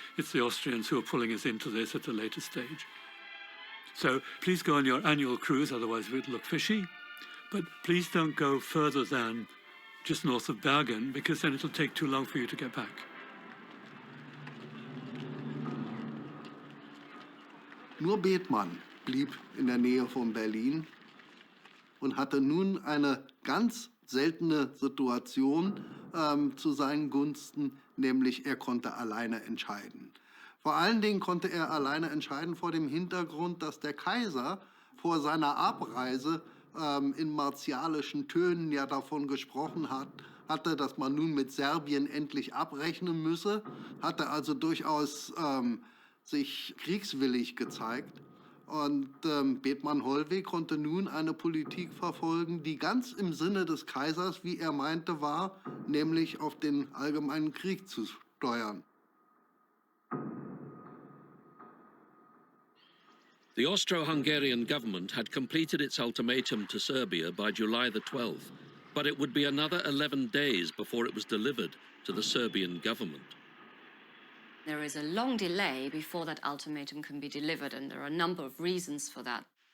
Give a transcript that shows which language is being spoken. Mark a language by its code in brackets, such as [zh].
[en] It's the Austrians who are pulling us into this at a later stage. So please go on your annual cruise, otherwise it would look fishy. But please don't go further than just north of Bergen, because then it'll take too long for you to get back. [de] Nur Bethmann blieb in der Nähe von Berlin und hatte nun eine ganz seltene Situation zu seinen Gunsten, nämlich er konnte alleine entscheiden. Vor allen Dingen konnte er alleine entscheiden vor dem Hintergrund, dass der Kaiser vor seiner Abreise in martialischen Tönen ja davon gesprochen hatte, dass man nun mit Serbien endlich abrechnen müsse, hatte also durchaus sich kriegswillig gezeigt. Und Bethmann-Hollweg konnte nun eine Politik verfolgen, die ganz im Sinne des Kaisers, wie er meinte, war, nämlich auf den allgemeinen Krieg zu steuern. [en] The Austro-Hungarian government had completed its ultimatum to Serbia by July the 12th, but it would be another 11 days before it was delivered to the Serbian government. There is a long delay before that ultimatum can be delivered, and there are a number of reasons for that.